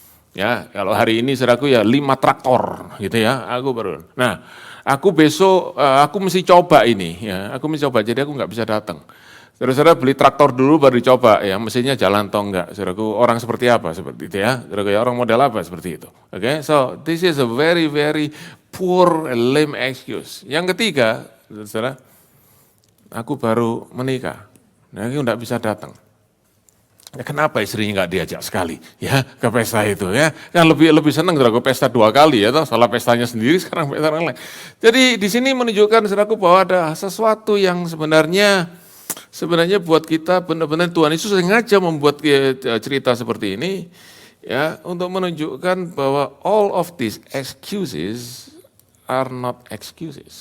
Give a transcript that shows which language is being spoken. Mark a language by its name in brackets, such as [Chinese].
[Indonesian] Ya, kalau hari ini saudaraku ya 5 traktor, gitu ya. Aku baru. Nah, aku besok aku mesti coba ini, ya. Aku mesti coba, jadi aku nggak bisa datang. Saudara-saudara beli traktor dulu baru dicoba, ya, mesinnya jalan atau enggak. Saudaraku, orang seperti apa seperti itu ya? Saudaraku, ya, orang model apa seperti itu? [English] Oke, so this is a very poor lame excuse. [Indonesian] Yang ketiga, saudara, aku baru menikah, nah aku enggak bisa datang. Ya, kenapa istrinya enggak diajak sekali ya ke pesta itu ya? Kan lebih senang saudaraku pesta 2 kali ya, toh salah pestanya sendiri sekarang pesta orang lain. Jadi di sini menunjukkan saudaraku bahwa ada sesuatu yang sebenarnya buat kita benar-benar Tuhan Yesus sengaja membuat cerita seperti ini ya untuk menunjukkan bahwa [English] all of these excuses are not excuses.